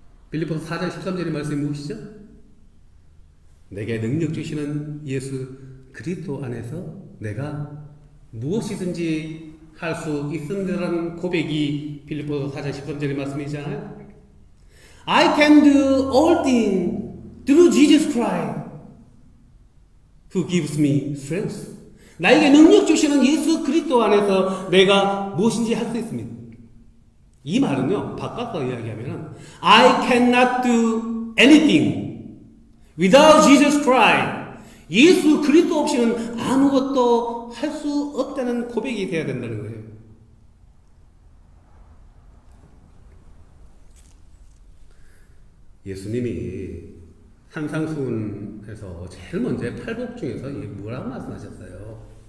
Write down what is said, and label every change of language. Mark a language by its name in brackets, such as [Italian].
[Korean] 빌립보서 4장 13절의 말씀이 무엇이죠? 내게 능력 주시는 예수 그리스도 안에서 내가 무엇이든지 할 수 있음이라는 고백이 빌립보서 4장 13절의 말씀이잖아요. [English] I can do all things through Jesus Christ who gives me strength. [Korean] 나에게 능력 주시는 예수 그리스도 안에서 내가 무엇인지 할 수 있습니다. 이 말은요, 바꿔서 이야기하면 [English] I cannot do anything without Jesus Christ. [Korean] 예수 그리스도 없이는 아무것도 할 수 없다는 고백이 되어야 된다는 거예요. 예수님이 산상수훈에서 제일 먼저 팔복 중에서 뭐라고 말씀하셨어요?